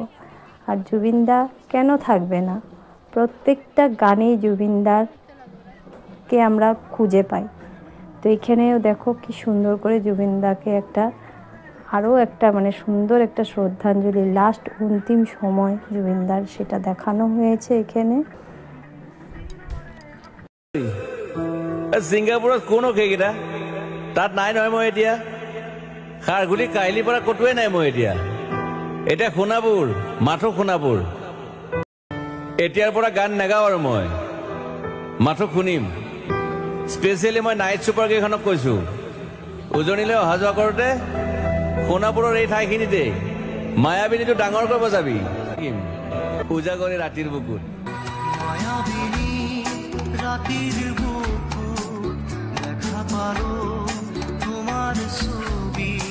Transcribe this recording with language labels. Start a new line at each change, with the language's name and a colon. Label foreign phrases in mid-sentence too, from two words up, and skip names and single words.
Bangla: আর জুবিনদা কেন থাকবে না, প্রত্যেকটা গানেই জুবিনদারকে আমরা খুঁজে পাই। তো এখানেও দেখো কি সুন্দর করে জুবিনদাকে আরও একটা মানে সুন্দর একটা শ্রদ্ধাঞ্জলি, লাস্ট অন্তিম সময় জুবিনদার, সেটা দেখানো হয়েছে এখানে।
Assamese: ছিংগাপুৰত কোনো কেইকেইটা তাত নাই নহয়। মই এতিয়া খাৰঘুলি কাহিলীৰ পৰা ক'তোৱে নাই। মই এতিয়া সোণাপুৰ, মাথো সোণাপুৰ। এতিয়াৰ পৰা গান নাগাওঁ আৰু মই মাথো শুনিম। স্পেচিয়েলি মই নাইট ছুপাৰ কেইখনক কৈছোঁ, উজনিলৈ অহা যোৱা কৰোঁতে সোণাপুৰৰ এই ঠাইখিনিতে মায়াবিনীটো ডাঙৰকৈ বজাবি। উজাগৰি ৰাতিৰ বুকুত দেখা পালো তোমার ছবি।